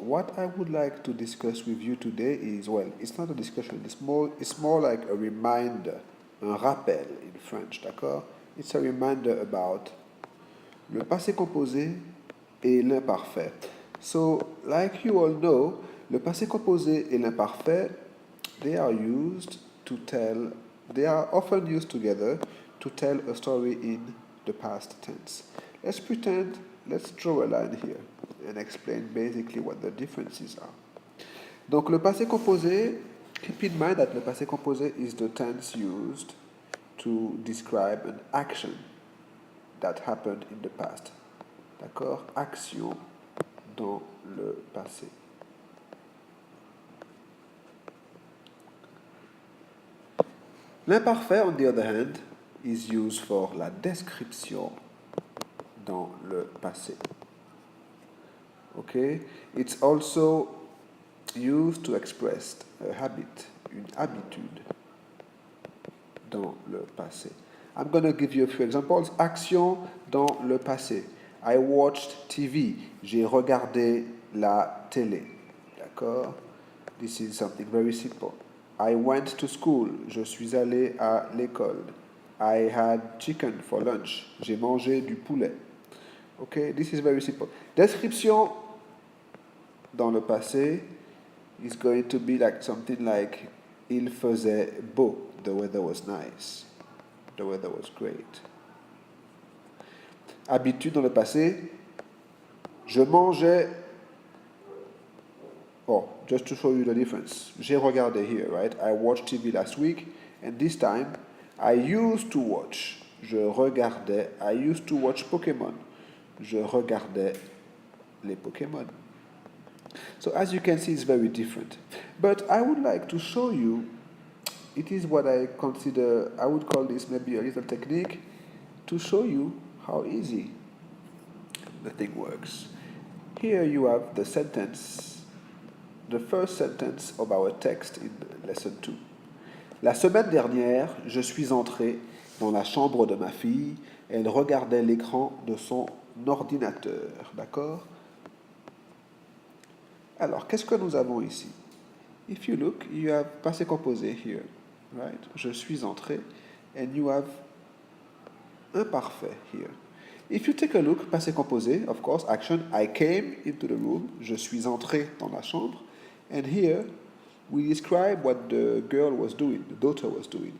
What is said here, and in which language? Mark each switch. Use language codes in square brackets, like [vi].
[en] What I would like to discuss with you today is, well, it's not a discussion, it's more like a reminder, [fr] un rappel [en] in French, [fr] d'accord? [en] It's a reminder about le passé composé et l'imparfait. So, like you all know, le passé composé et l'imparfait, they are used to tell, they are often used together to tell a story in the past tense. Let's pretend, let's draw a line here and explain basically what the differences are. [fr] Donc [en] le passé composé, keep in mind that le passé composé is the tense used to describe an action that happened in the past. [fr] D'accord? Action dans le passé. [en] L'imparfait, on the other hand, is used for [fr] la description dans le passé. [en] Okay? It's also used to express a habit, [fr] une habitude dans le passé. [en] I'm going to give you a few examples. [fr] Action dans le passé. [en] I watched TV. [fr] J'ai regardé la télé. D'accord? [en] This is something very simple. I went to school. [fr] Je suis allé à l'école. [en] I had chicken for lunch. [fr] J'ai mangé du poulet. [en] Okay? This is very simple. [fr] Description dans le passé [en] is going to be like something like [fr] il faisait beau. [en] The weather was nice. The weather was great. [fr] Habitude dans le passé, je mangeais. [en] Oh, just to show you the difference. [fr] J'ai regardé [en] here, right? I watched TV last week, and this time I used to watch. [fr] Je regardais. [en] I used to watch Pokémon. [fr] Je regardais les Pokémon. [en] So as you can see, it's very different. But I would like to show you, it is what I consider, I would call this maybe a little technique to show you how easy the thing works. Here you have the sentence, the first sentence of our text in lesson 2. [fr] La semaine dernière, je suis entré dans la chambre de ma fille. Elle regardait l'écran de son ordinateur. D'accord? Alors, qu'est-ce que nous avons ici? [en] If you look, you have passé composé here, right? [fr] Je suis entré, [en] and you have imparfait here. If you take a look, passé composé, of course, action, I came into the room, [fr] je suis entré dans la chambre, [en] and here we describe what the girl was doing, the daughter was doing.